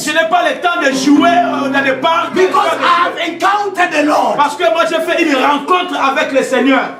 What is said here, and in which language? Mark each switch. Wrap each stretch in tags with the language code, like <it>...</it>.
<fr>Je n'ai pas le temps de jouer dans les parcs.</fr> <en>Because I have encountered the Lord.</en> <fr>Parce que moi j'ai fait une rencontre avec le Seigneur.</fr>